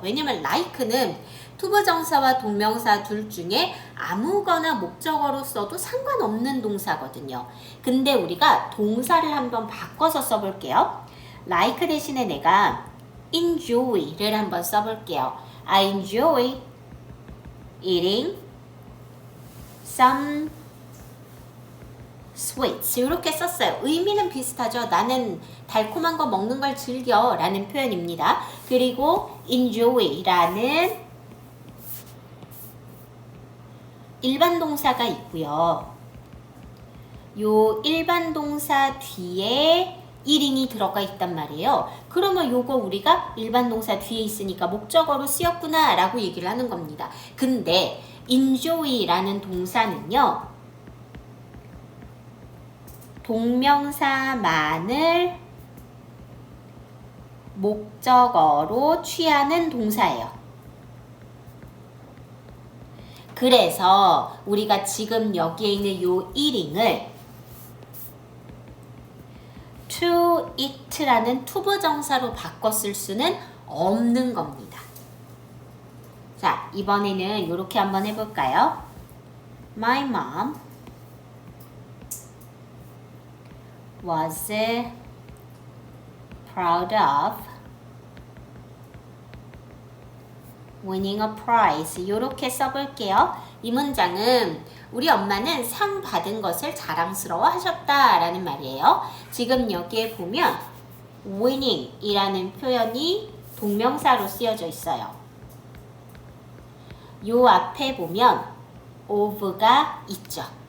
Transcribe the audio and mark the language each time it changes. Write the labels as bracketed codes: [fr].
[ko] 왜냐면 like는 투부정사와 동명사 둘 중에 아무거나 목적어로 써도 상관없는 동사거든요. 근데 우리가 동사를 한번 바꿔서 써볼게요. like 대신에 내가 enjoy를 한번 써볼게요. [en] I enjoy eating some sweets [ko] 이렇게 썼어요. 의미는 비슷하죠. 나는 달콤한 거 먹는 걸 즐겨 라는 표현입니다. 그리고 enjoy 라는 일반 동사가 있고요. 요 일반 동사 뒤에 eating이 들어가 있단 말이에요. 그러면 요거 우리가 일반 동사 뒤에 있으니까 목적어로 쓰였구나 라고 얘기를 하는 겁니다. 근데 enjoy 라는 동사는요, 동명사만을 목적어로 취하는 동사예요. 그래서 우리가 지금 여기에 있는 요 eating을 to eat라는 투부정사로 바꿔 쓸 수는 없는 겁니다. 자, 이번에는 이렇게 한번 해볼까요? [en] My mom was proud of winning a prize. [ko] 이렇게 써볼게요. 이 문장은 우리 엄마는 상 받은 것을 자랑스러워 하셨다 라는 말이에요. 지금 여기에 보면 winning 이라는 표현이 동명사로 쓰여져 있어요. 요 앞에 보면 of가 있죠.